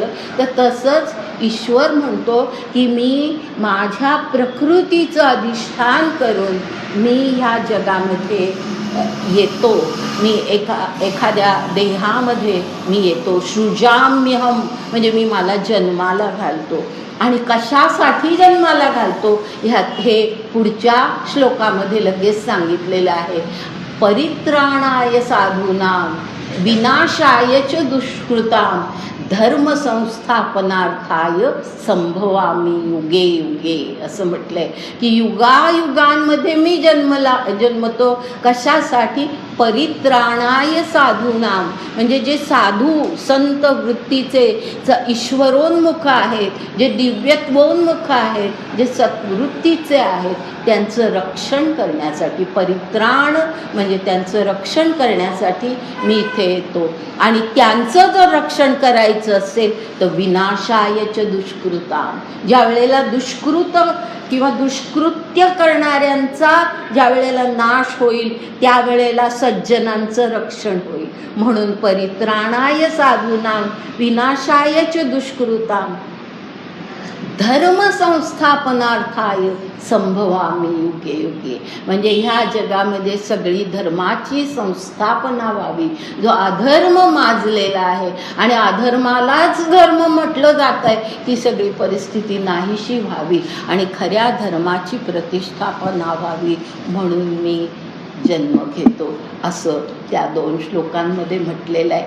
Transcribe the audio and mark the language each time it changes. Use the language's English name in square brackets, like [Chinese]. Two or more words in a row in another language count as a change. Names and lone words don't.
[Marathi] तर तसंच ईश्वर म्हणतो की मी माझ्या प्रकृतीचं अधिष्ठान करून मी ह्या जगामध्ये येतो, मी एखाद्या देहामध्ये मी येतो. सृजाम्यहम म्हणजे मी मला जन्माला घालतो. आणि कशासाठी जन्माला घालतो ह्यात हे पुढच्या श्लोकामध्ये लगेच सांगितलेलं आहे. [Sanskrit] परित्राणाय साधूनां विनाशाय च दुष्कृतां धर्म संस्थापनार्थाय संभवामी युगे युगे [Marathi] असं म्हटलंय की युगायुगांमध्ये मी जन्मतो. कशासाठी? [Sanskrit] परित्राणाय साधूनां [Marathi] म्हणजे जे साधू संत वृत्तीचे ईश्वरोन्मुख आहेत, जे दिव्यत्वोन्मुख आहेत, जे सत्वृत्तीचे आहेत, त्यांचं रक्षण करण्यासाठी, परित्राण म्हणजे त्यांचं रक्षण करण्यासाठी मी इथे येतो. आणि त्यांचं जर रक्षण करायचं असेल तर [Sanskrit] विनाशायच दुष्कृतां, [Marathi] ज्या वेळेला दुष्कृत किंवा दुष्कृत्य करणाऱ्यांचा ज्या वेळेला नाश होईल त्यावेळेला सज्जनांचं रक्षण होईल. [Sanskrit] म्हणून परित्राणाय साधूनां विनाशायच दुष्कृतां धर्म संस्थापनार्थाय संभवामी युगे युगे [Marathi] म्हणजे ह्या जगामध्ये सगळी धर्माची संस्थापना व्हावी. जो अधर्म माजलेला आहे आणि अधर्मालाच धर्म म्हटलं जात आहे, ती सगळी परिस्थिती नाहीशी व्हावी आणि खऱ्या धर्माची प्रतिष्ठापना व्हावी म्हणून मी जन्म घेतो असं त्या 2 श्लोकांमध्ये म्हटलेलं आहे.